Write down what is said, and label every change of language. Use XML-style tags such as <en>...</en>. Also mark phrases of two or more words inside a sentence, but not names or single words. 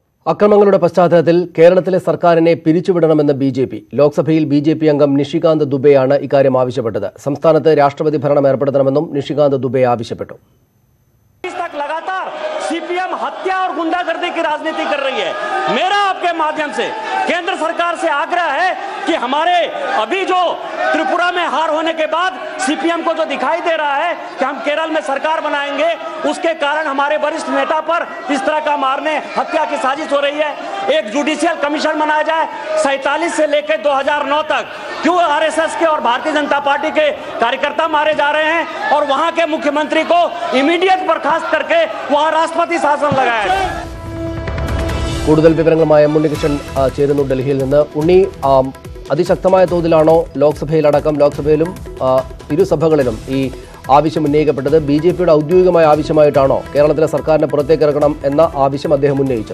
<ml>അക്രമങ്ങളുടെ പശ്ചാത്തലത്തിൽ കേരളത്തിലെ സർക്കാരിനെ പിരിച്ചുവിടണമെന്ന് ബിജെപി. ലോക്സഭയിൽ ബിജെപി അംഗം നിഷികാന്ത് ദുബെയാണ് ഇക്കാര്യം ആവശ്യപ്പെട്ടത്. സംസ്ഥാനത്ത് രാഷ്ട്രപതി ഭരണം ഏർപ്പെടുത്തണമെന്നും നിഷികാന്ത് ദുബെ ആവശ്യപ്പെട്ടു.</ml> <hi>सीपीएम हत्या और गुंडागर्दी की राजनीति कर रही है। मेरा आपके माध्यम से केंद्र सरकार से आग्रह है कि हमारे अभी जो त्रिपुरा में हार होने के बाद सीपीएम को जो दिखाई दे रहा है कि हम केरल में सरकार बनाएंगे, उसके कारण हमारे वरिष्ठ नेता पर इस तरह का मारने हत्या की साजिश हो रही है। एक</hi> <en>judicial commission</en> <hi>बनाया जाए। 47 से लेकर 2009 तक क्यों आरएसएस के और भारतीय जनता पार्टी के कार्यकर्ता मारे जा रहे हैं और वहां के मुख्यमंत्री को इमीडिएट बर्खास्त करके वहां राष्ट्रपति शासन लगाया है।</hi> <ml>കൂടുതൽ വിവരങ്ങളുമായി ഉണ്ണികൃഷ്ണൻ ചേരുന്നു ഡൽഹിയിൽ നിന്ന്. ഉണ്ണി, അതിശക്തമായ തോതിലാണോ ലോക്സഭയിലും ഇരുസഭകളിലും ഈ ആവശ്യം ഉന്നയിക്കപ്പെട്ടത്? ബിജെപിയുടെ ഔദ്യോഗികമായ ആവശ്യമായിട്ടാണോ കേരളത്തിലെ സർക്കാരിനെ പുറത്തേക്ക് ഇറക്കണം എന്ന ആവശ്യം അദ്ദേഹം ഉന്നയിച്ചത്?</ml>